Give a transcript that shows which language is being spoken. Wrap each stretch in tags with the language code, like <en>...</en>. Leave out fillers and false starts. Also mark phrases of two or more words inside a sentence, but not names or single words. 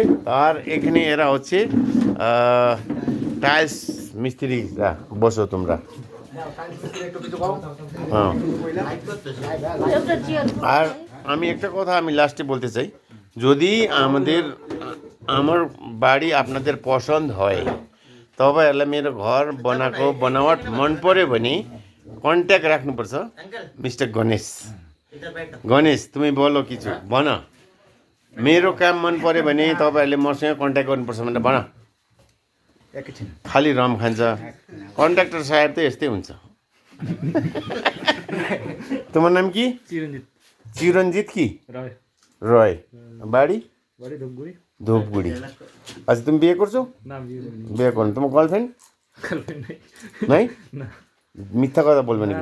<bn>আর এখানে এরা হচ্ছে টাইলস মিস্ত্রিরা, বসো তোমরা। হ্যাঁ, একটা চেয়ার আর আমি একটা কথা আমি লাস্টে বলতে চাই, যদি আমার বাড়ি আপনাদের पसंद হয়</bn> <ne>तब मेरो घर बनावट मन पर्यो भने कन्ट्याक्ट राख्नुपर्छ मिस्टर गणेश</ne> <hi>तुम्हें बोलो</hi> <ne>किछु भन। मेरो काम मन पर्यो भने तपाईँहरूले मसँग कन्ट्याक्ट गर्नुपर्छ भनेर भन। एकैछिन खाली रम खान्छ कन्ट्राक्टर साहेब त यस्तै हुन्छ।</ne> <bn>তোমার নাম কি? চিরঞ্জিত কি রয়। বাড়ি ধূপগুড়ি। আচ্ছা, তুমি বিয়ে করছো? বিয়ে করো। তোমার গার্লফ্রেন্ড নাই? মিথ্যা কথা বলবে নাকি?</bn>